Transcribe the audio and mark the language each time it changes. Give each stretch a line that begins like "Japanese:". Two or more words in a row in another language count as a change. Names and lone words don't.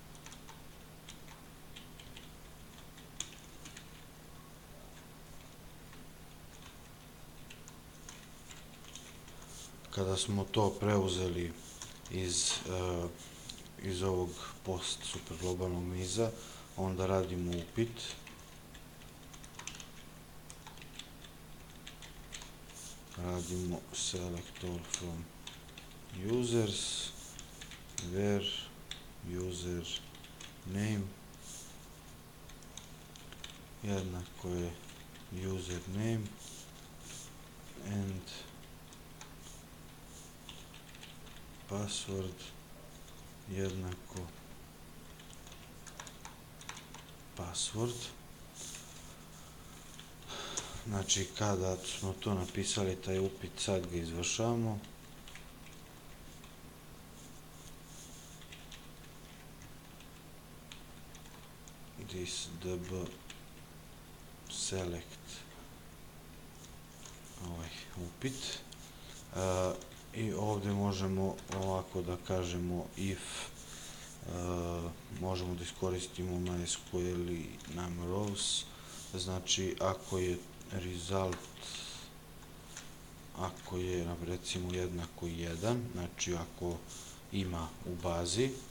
Serbian: Kada smo to preuzeli iz ovog post super globalnog niza, onda radimo upit. Radimo
English: select all from users, where user name
Serbian: jednako je
English: username and password
Serbian: jednako password. Znači, kada smo to napisali, taj upit, sad ga izvršavamo.
English: This db select
Serbian: ovaj upit, i ovde možemo ovako da kažemo if, možemo da iskoristimo MySQL i NumRows, znači ako je result, ako je recimo jednako 1, znači ako ima u bazi,